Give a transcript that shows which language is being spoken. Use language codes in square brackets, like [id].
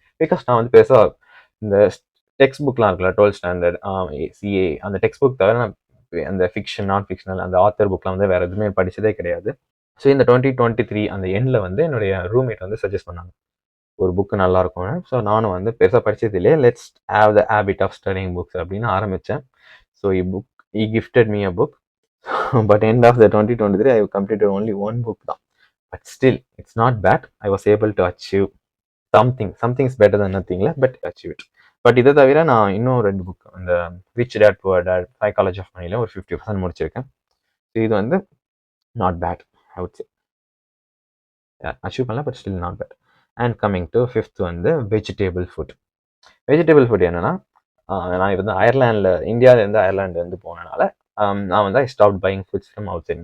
[ta] Because நான் வந்து பெருசாக இந்த டெக்ஸ்ட் புக்லாம் இருக்குல்ல, 12th ஸ்டாண்டர்ட் சிஏ அந்த டெக்ஸ்ட் புக் தவிர நான் அந்த ஃபிக்ஷன் நான் ஃபிக்ஷனல் அந்த ஆத்தர் புக்லாம் வந்து வேறு எதுவுமே படித்ததே கிடையாது. ஸோ இந்த 2023 அந்த எண்டில் வந்து என்னுடைய ரூம்மேட் வந்து சஜஸ்ட் பண்ணாங்க ஒரு புக்கு நல்லா இருக்கும்னு. ஸோ நானும் வந்து பெருசாக படித்தது இல்லையே, [en] let's have the habit of studying books [ta] அப்படின்னு ஆரம்பித்தேன். [en] So he gifted me a book. But end of the 2023 I completed only one book [ta] தான். [en] But still it's not bad. I was able to achieve something is better than nothing, but achieve it. [ta] But இதை தவிர நான் இன்னும் 2 book, அந்த rich dad poor dad, psychology of மணியில் ஒரு 50% முடிச்சிருக்கேன். So இது வந்து [en] Not bad, I would say. [ta] Achieve பண்ணல, but still not bad. And coming to 5th வந்து வெஜிடேபிள் ஃபுட். வெஜிடேபிள் ஃபுட் என்னன்னா, நான் வந்து அயர்லாண்டில், இந்தியாவிலேருந்து அயர்லாண்டுலேருந்து போனனால நான் வந்து [en] I stop buying foods from outside.